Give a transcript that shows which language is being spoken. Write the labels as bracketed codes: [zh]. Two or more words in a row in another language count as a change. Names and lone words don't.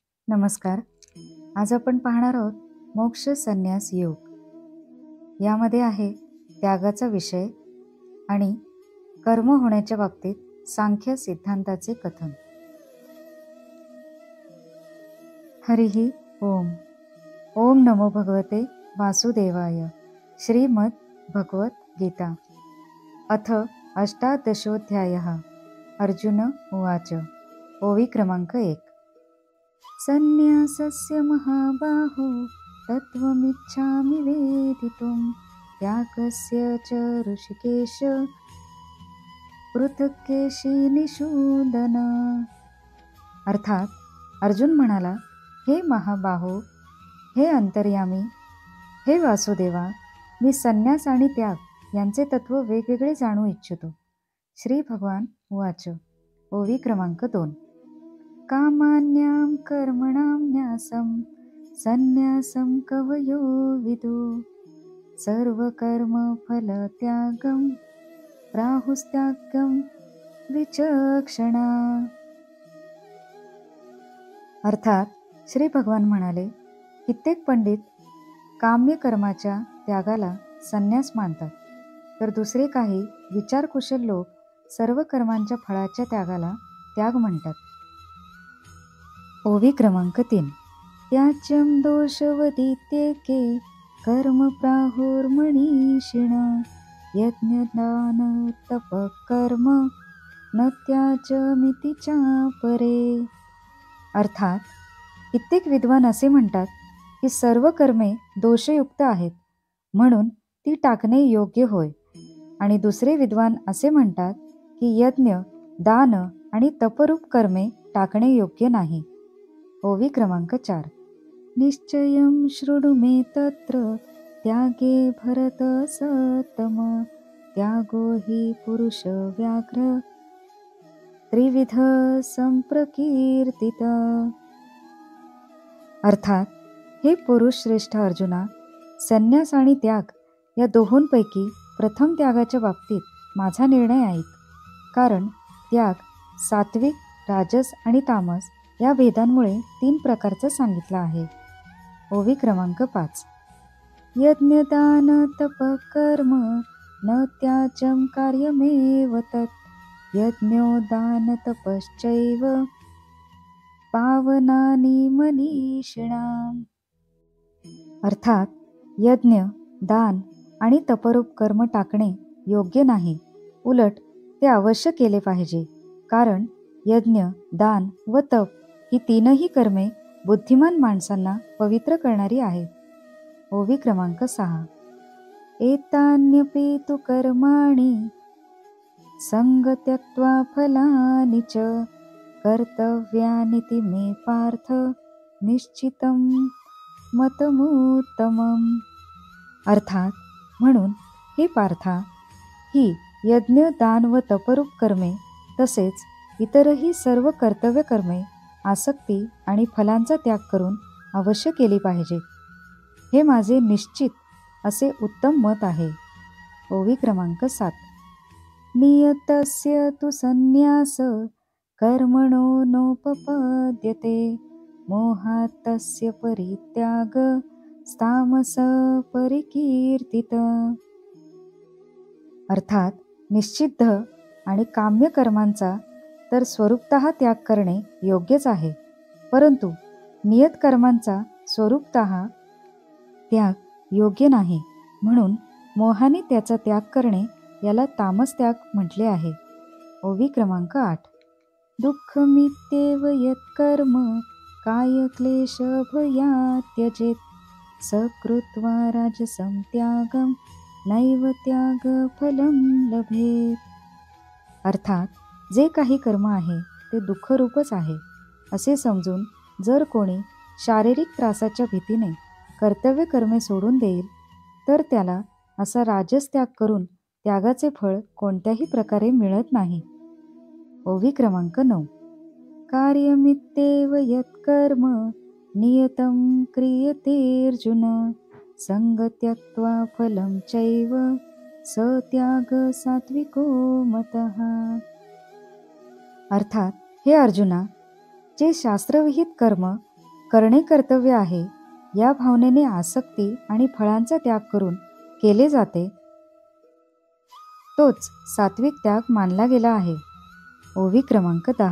[mr] नमस्कार. आज आपण पाहणार आहोत मोक्ष संन्यास योग. यामध्ये आहे त्यागाचा विषय आणि कर्म होण्याच्या बाबतीत सांख्य सिद्धांताचे कथन. [sa] हरिः ओम. ओम नमो भगवते वासुदेवाय. श्रीमद् भगवत गीता अथ 18 अर्जुन उवाच. [mr] ओवी क्रमांक 1. [sa] संन्यासस्य महाबाहो तत्त्वमिच्छामि वेदितुं त्यागस्य च ऋषिकेश पृथक्केशी निषूदन. [mr] अर्थात अर्जुन म्हणाला, हे महाबाहो, हे अंतर्यामी, हे वासुदेवा, मी संन्यास आणि त्याग यांचे तत्व वेगवेगळे जाणू इच्छितो. [sa] श्री भगवान उवाच. [mr] ओवी क्रमांक 2. [sa] कामान्यां कर्मणां न्यासं संन्यासं कवयो विदु सर्वकर्मफलत्यागं प्राहुस्त्यागं विचक्षणा. [mr] अर्थात श्री भगवान म्हणाले, कित्येक पंडित काम्य कर्माच्या त्यागाला संन्यास मानतात, तर दुसरे काही विचारकुशल लोक सर्व कर्मांच्या फळाच्या त्यागाला त्याग म्हणतात. ओवी क्रमांक 3. [sa] त्याच्यं दोषवदित्येके कर्म प्राहुर्मनीषिण यज्ञदान तपः कर्म न त्याज्यमिति चापरे. [mr] अर्थात कित्येक विद्वान असे म्हणतात की सर्व कर्मे दोषयुक्त आहेत, म्हणून ती टाकणे योग्य होय, आणि दुसरे विद्वान असे म्हणतात की यज्ञ, दान आणि तपरूप कर्मे टाकणे योग्य नाही. ओवी क्रमांक 4. [sa] निश्चयं शृणु मे तत्र त्यागे भरत सत्तम त्यागो हि पुरुष व्याघ्र त्रिविध संप्रकीर्तित. [mr] अर्थात हे पुरुष श्रेष्ठ अर्जुना, संन्यास आणि त्याग या दोहोंपैकी प्रथम त्यागाच्या बाबतीत माझा निर्णय ऐक. कारण त्याग सात्विक, राजस आणि तामस या भेदांमुळे 3 प्रकारचा सांगितला आहे. ओवी क्रमांक 5. [sa] यज्ञदान तपः कर्म न त्याज्यं कार्यमेव तत् यज्ञो दान तपश्चैव पावनानि मनीषिणाम्. [mr] अर्थात यज्ञ, दान आणि तपरूप कर्म टाकणे योग्य नाही, उलट ते अवश्य केले पाहिजे. कारण यज्ञ, दान व तप ही 3ही कर्मे बुद्धिमान माणसांना पवित्र करणारी आहेत. ओवी क्रमांक 6. [sa] एतान्यपि तु कर्माणि संग त्यक्त्वा फलानि च कर्तव्यानिति मे पार्थ निश्चितं मतमुत्तमम्. [mr] अर्थात म्हणून हे पार्था, ही यज्ञ, दान व तपरूप कर्मे तसेच इतरही सर्व कर्तव्य कर्मे आसक्ती आणि फलांचा त्याग करून अवश्य केली पाहिजे. हे माझे निश्चित असे उत्तम मत आहे. ओवी क्रमांक 7. [sa] नियतस्य तु संन्यास कर्मणो नोपपद्यते मोहात् तस्य परित्याग तामस परिकीर्तित. [mr] अर्थात निश्चिद्ध आणि काम्य कर्मांचा तर स्वरूपतः त्याग करणे योग्यच आहे, परंतु नियत कर्मांचा स्वरूपतः त्याग योग्य नाही, म्हणून मोहाने त्याचा त्याग करणे याला तामस त्याग म्हटले आहे. ओवी क्रमांक 8. [sa] दुःखमित्येव यत्कर्म कायक्लेश भयात् त्यजेत् सकृत्वा राजसं त्यागं नैव त्याग फलं लभेत. [mr] अर्थात जे काही कर्म आहे ते दुःखरूपच आहे असे समजून जर कोणी शारीरिक त्रासाच्या भीतीने कर्तव्य कर्मे सोडून देईल, तर त्याला असा राजस त्याग करून त्यागाचे फळ कोणत्याही प्रकारे मिळत नाही. ओवी क्रमांक 9. [sa] कार्यमित्येव यत्कर्म नियतं क्रियतेऽर्जुन संग त्यक्त्वा फलं चैव स त्याग सात्विको मतः. [mr] अर्थात हे अर्जुना, जे शास्त्रविहित कर्म करणे कर्तव्य आहे या भावनेने आसक्ती आणि फळांचा त्याग करून केले जाते, तोच सात्विक त्याग मानला गेला आहे. ओवी क्रमांक 10.